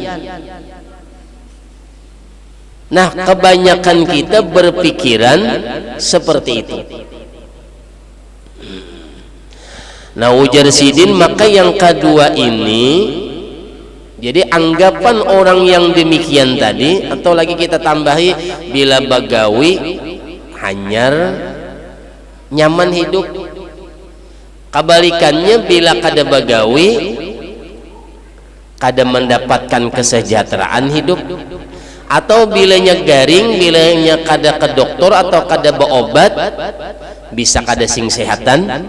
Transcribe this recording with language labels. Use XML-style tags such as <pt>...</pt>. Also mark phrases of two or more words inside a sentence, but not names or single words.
<id>Nah, kebanyakan kita berpikiran seperti itu. Nah,</id> <bjn>ujar sidin,</bjn> <id>maka yang kedua ini, jadi anggapan orang yang demikian tadi, atau lagi kita tambahi,</id> <bjn>bila bagawi hanyar nyaman hidup. Kebalikannya, bila kada bagawi kada mendapatkan kesejahteraan hidup, atau bilanya garing, bilanya kada ke dokter atau kada berobat, bisa kada sing sehatan.</bjn>